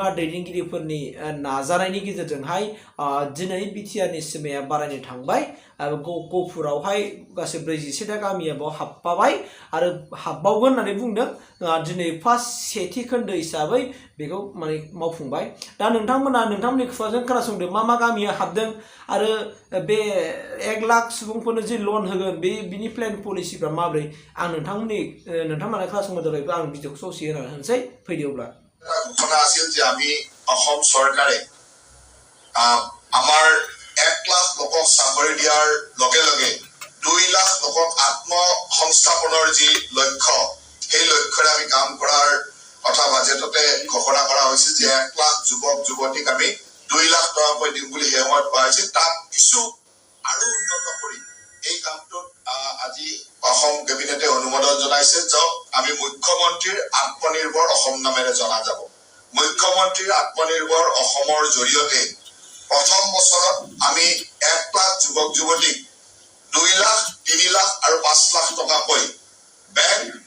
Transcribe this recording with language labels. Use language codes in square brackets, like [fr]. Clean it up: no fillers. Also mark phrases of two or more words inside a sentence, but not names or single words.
[brx] दैदेनगिरिफोरनि नाजानायनि गेजेरजोंहाय दिनै BTRनि सिमाया बारायनो थांबाय गहपुरावहाय गासै 41था गामिया बाव हाबफाबाय आरो हाबबावगोन होननानै बुंदों दिनै फार्स्ट सेथि खोन्दो हिसाबै बेखौ माने मावफुंबाय दा नोंथांमोना नोंथांमोननि खुगाजों खोनासंदो मा गामिया हाबदों आरो बे 1 लाख सुबुंफोरनो जे लन होगोन बिनि प्लेन पलिसिफ्रा माब्रै आं नोंथांमोना खोनासंनो थाखाय आं भिडिअखौ ससे होनानै होनोसै फैदो अब्ला [as] ঘটনা আছিল যে আমি অসম চৰকাৰে আমাৰ 1 লাখ লোকক চাকৰি দিয়াৰ লগে লগে 2 লাখ লোকক আত্মসংস্থাপনৰ যি লক্ষ্য সেই লক্ষ্যৰে আমি কাম কৰাৰ কথা বাজেটতে ঘোষণা কৰা হৈছিল যে 1 লাখ যুৱক যুৱতীক আমি 2 লাখ টকাকৈ দিম বুলি সেই সময়ত কোৱা হৈছিল তাক কিছু আৰু উন্নত কৰি এই কামটোত আজি অসম কেবিনেটে অনুমোদন জনাইছে যক আমি মুখ্যমন্ত্ৰীৰ আত্মনিৰ্ভৰ অসম নামেৰে জনা যাব মুখ্যমন্ত্ৰীৰ আত্মনিৰ্ভৰ অসমৰ জৰিয়তে প্ৰথম বছৰত আমি 1 লাখ যুৱক যুৱতীক 2 লাখ 3 লাখ আৰু 5 লাখ টকাকৈ বেংক